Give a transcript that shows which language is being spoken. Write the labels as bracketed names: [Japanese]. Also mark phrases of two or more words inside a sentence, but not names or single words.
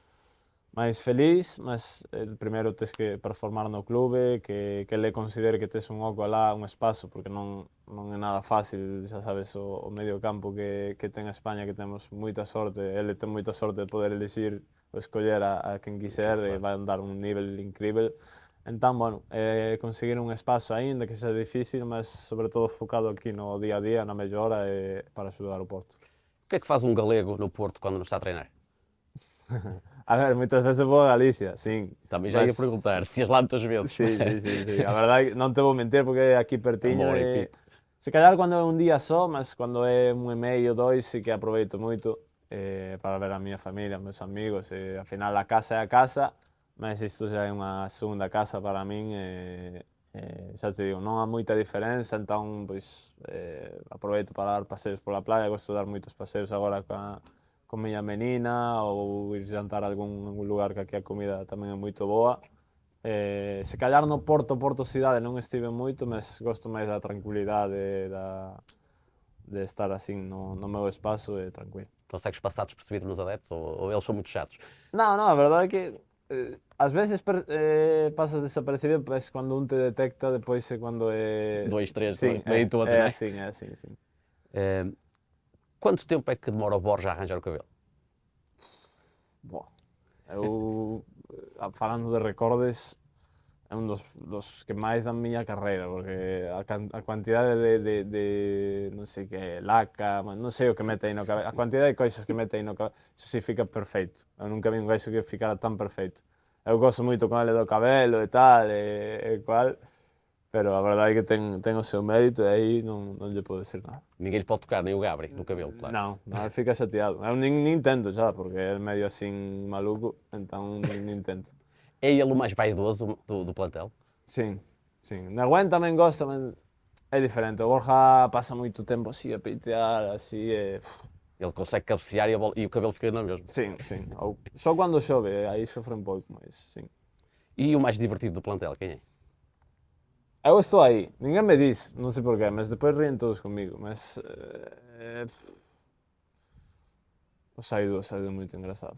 [Galician] feliz, mas primeiro tes que performar no clube, que le considere que tes un oco alá, un espazo, porque non é nada fácil, xa sabes, o medio campo que ten España, que temos moita sorte, ele ten moita sorte de poder elixir ou escoller a quen quiser, e vai dar un nivel incrível. Entón, bueno, conseguir un espazo aínda que sea difícil, mas sobre todo focado aquí no día a día, na mellora, para axudar o Porto. [Portuguese] O que é que faz um galego no Porto quando não está a treinar? [Galician] A ver, moitas veces vou a Galicia, sim. [Portuguese] Também já ia perguntar, se ias lá muitas vezes. [Galician] Sí. A verdade, non te vou mentir porque é aquí pertiño. Se calhar cando é un día só, mas cando é un e medio, 2, sí que aproveito moito para ver a miña familia, os meus amigos. Ao final a casa é a casa, mas isto xa é unha segunda casa para min. Xa te digo, non há moita diferenza, entón pois, aproveito para dar paseos pola playa, gosto de dar moitos paseos agora con miña menina, ou ir jantar a algún lugar que aquí a comida tamén é moito boa. Se calhar no Porto cidade non estive moito, mas gosto máis da tranquilidade, de estar así no meu espazo e tranquilo. [Portuguese] Consegues passar despercebido nos adeptos ou eles são muito chatos? Non, a verdade é que Às vezes passas desapercebido, mas quando um te detecta, depois é quando é... 2, 3, Sim, meio todos, é não é? assim, sim. Quanto tempo é que demora o Borja a arranjar o cabelo? [Galician] Bom, eu, falando de recordes, é um dos que máis da miña carreira, porque a quantidade de non sei que, laca, non sei o que mete aí no cabelo, a quantidade de coisas que mete aí no cabelo, iso sí fica perfeito. Eu nunca vi un gaixo que ficara tan perfeito. Eu gosto moito con ele do cabelo e tal, e cual, pero a verdade é que ten o seu mérito e aí non lle podo decir nada. [Portuguese] Ninguém lhe pode tocar, nem o Gabri, no cabelo, claro. [Galician] Non, fica chateado. Eu nin tento xa, porque é medio así maluco, entón nin tento. [Portuguese] É ele o mais vaidoso do plantel? [Galician] Sim. Nagüen tamén gosta, mas é diferente. O Borja pasa moito tempo así a peitear, así, [Portuguese] Ele consegue cabecear e o cabelo fica na mesma. [Galician] Sim. Só quando chove, aí sofre un pouco, mas sim. [Portuguese] E o mais divertido do plantel, quem é? [Galician] Eu estou aí, ninguén me diz, non sei porqué, mas depois ríen todos comigo, mas... o Saidu é moito engraçado.